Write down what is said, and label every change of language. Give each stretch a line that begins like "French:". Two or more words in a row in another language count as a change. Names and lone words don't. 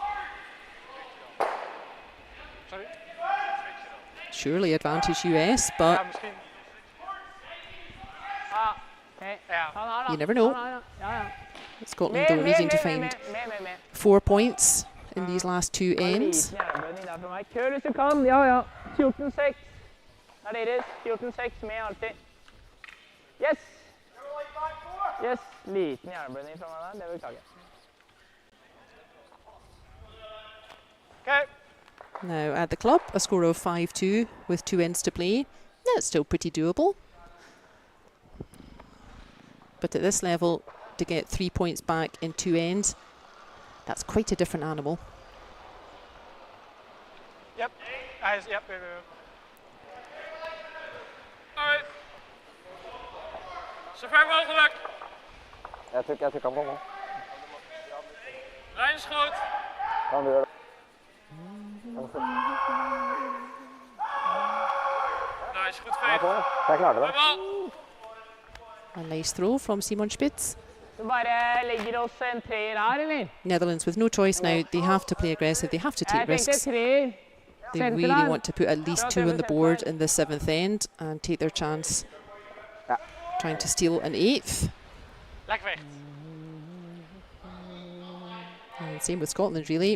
English: Surely advantage US, but you never know. Scotland though needing to find 4 points in these last 2 ends.
Norwegian: Kjør hvis du kan, ja. 14-6. Det er deres. 14-6 med alltid. Yes! Yes, liten hjerneblødning fra meg der, det beklager jeg.
English: Okay. Now at the club, a score of 5-2 with 2 ends to play. That's still pretty doable. But at this level, to get 3 points back in 2 ends, that's quite a different animal. Yep. Yep. Alright.
Dutch: Zo ver mogelijk.
Norwegian: Jeg trykker på nå.
Dutch: Lijnschoot.
Norwegian: Kan du gjøre det?
Dutch: Nice, goed feit.
Norwegian: Jeg klarte det.
English: A nice throw from Simon Spitz.
Norwegian: Så bare legger oss en 3'er her, eller?
English: Netherlands with no choice now. They have to play aggressive. They have to take risks. They really want to put at least 2 on the board in the 7th end and take their chance trying to steal an 8th. And same with Scotland really.